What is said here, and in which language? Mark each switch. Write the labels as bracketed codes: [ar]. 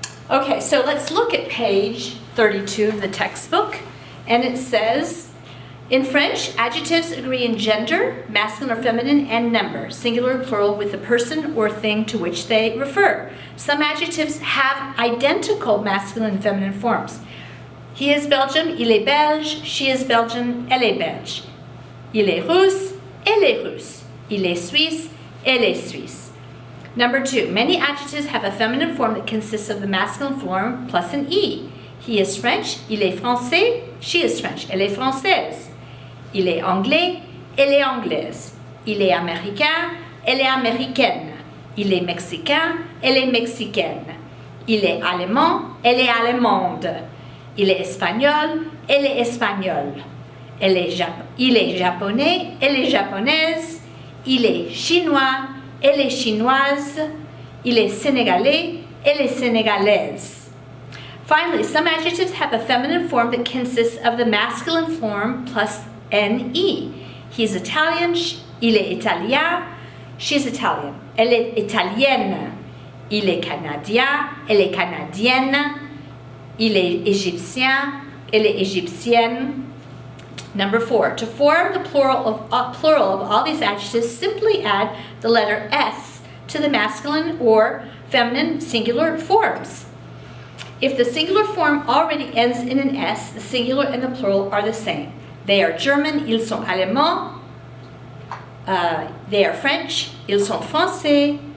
[en] Okay, so let's look at page 32 of the textbook, and it says, in French, adjectives agree in gender, masculine or feminine, and number, singular or plural, with the person or thing to which they refer. Some adjectives have identical masculine and feminine forms. He is Belgian, [fr] il est belge, [en] she is Belgian, [fr] elle est belge. Il est russe, elle est russe. Il est suisse, elle est suisse. [en] Number 2, many adjectives have a feminine form that consists of the masculine form plus an E. He is French, [fr] il est français, [en] she is French, [fr] elle est française. Il est anglais, elle est anglaise. Il est américain, elle est américaine. Il est mexicain, elle est mexicaine. Il est allemand, elle est allemande. Il est espagnol, elle est espagnole. Il est japonais, elle est japonaise. Il est chinois, elle est chinoise. Il est sénégalais, elle est sénégalaise. [en] Finally, some adjectives have a feminine form that consists of the masculine form plus NE. He's Italian, [fr] il est italien, [en] she's Italian. [fr] Elle est italienne. Il est canadien, elle est canadienne. Il est égyptien, elle est égyptienne. [en] Number 4, to form the plural of all these adjectives, simply add the letter S to the masculine or feminine singular forms. If the singular form already ends in an S, the singular and the plural are the same. They are German, [fr] ils sont allemands. [en] They are French, [fr] ils sont français.